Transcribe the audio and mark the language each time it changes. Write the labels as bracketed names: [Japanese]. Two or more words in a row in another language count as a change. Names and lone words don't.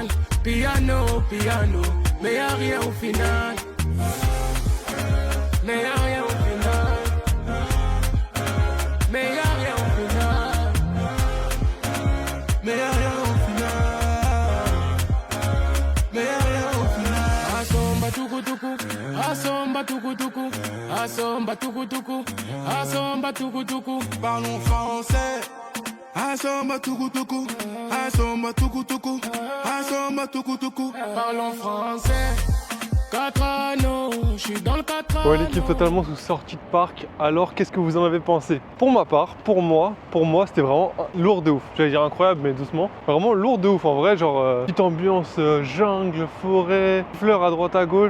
[Italian] Piano, piano, [French] mais y'a rien au final. Mais y'a rien au final. Mais y'a rien au final. Mais y'a rien au final. Mais y'a rien au final. Asomba tuku tuku, asomba tuku tuku, asomba tuku tuku, asomba tuku tuku. Parlons français. Asomba tuku tuku, asomba tuku tuku, asomba tuku tuku. Parlons français. 4 anneaux, je suis dans le 4 anneaux. Ouais, l'équipe totalement sous sortie de parc. Alors, qu'est-ce que vous en avez pensé? Pour ma part, pour moi, c'était vraiment lourd de ouf. J'allais dire incroyable, mais doucement. Vraiment lourd de ouf, en vrai. Genre, petite ambiance jungle, forêt, fleurs à droite à gauche.